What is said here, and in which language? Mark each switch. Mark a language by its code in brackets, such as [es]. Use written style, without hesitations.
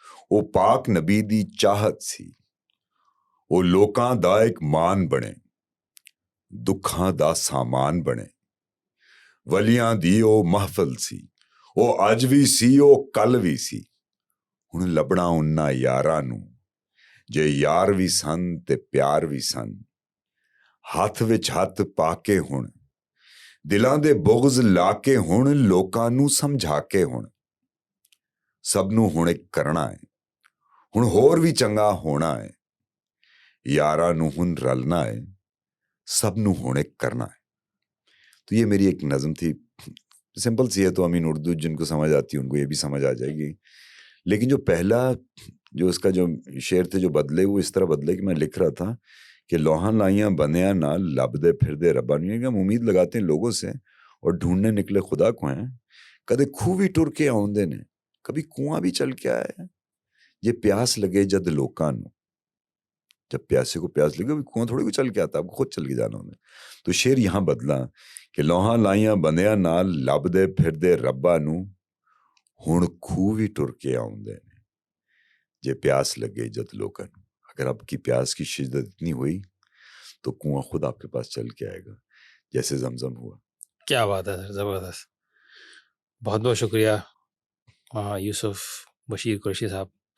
[pa] او پاک نبی دی چاہت سی. او لوکاں دا ایک مان بنے، دکھاں دا سامان بنے. ولیاں دی او محفل سی، او اج وی سی او کل وی سی. ہن لبنا انہاں یاراں نو، جے یار وی سن تے پیار وی سن. ہاتھ وچ ہاتھ پا کے ہن، دلاں دے بغض لا کے ہن، لوکاں نو سمجھا کے ہن. سب نو ہن ایک کرنا ہے، ہن ہور وی چنگا ہونا ہے. یاراں نو ہن رلنا ہے، سب نو ہن ایک کرنا ہے. [ur] تو یہ میری ایک نظم تھی، سمپل سی ہے، تو امین اردو جن کو سمجھ آتی ہے ان کو یہ بھی سمجھ آ جائے گی. لیکن جو پہلا جو اس کا جو شعر تھے جو بدلے، وہ اس طرح بدلے کہ میں لکھ رہا تھا کہ [pa] لوہاں لائیاں بندیاں نال، لبدے پھردے ربا نو. [ur] کہ ہم امید لگاتے ہیں لوگوں سے اور ڈھونڈنے نکلے خدا کو ہیں. [pa] کدے کھو بھی ٹر کے آؤندے نے، کبھی کنواں بھی چل کے آئے. یہ پیاس لگے جد لوکاں نو. [ur] جب پیاسے کو پیاس لگے، کنواں تھوڑی کو چل کے آتا، آپ کو خود چل کے جانا ہوتا. تو شعر یہاں بدلا کہ [pa] لوہاں لائیاں بندیاں نال، لبدے پھردے ربا نو. ہن کھو بھی ٹر کے آؤندے نے، جے پیاس لگے جد لوکاں نو. [ur] اگر آپ کی پیاس کی شدت اتنی ہوئی تو کنواں خود آپ کے پاس چل کے آئے گا، جیسے زمزم ہوا. کیا بات ہے سر، زبردست. بہت بہت شکریہ یوسف بشیر قریشی صاحب.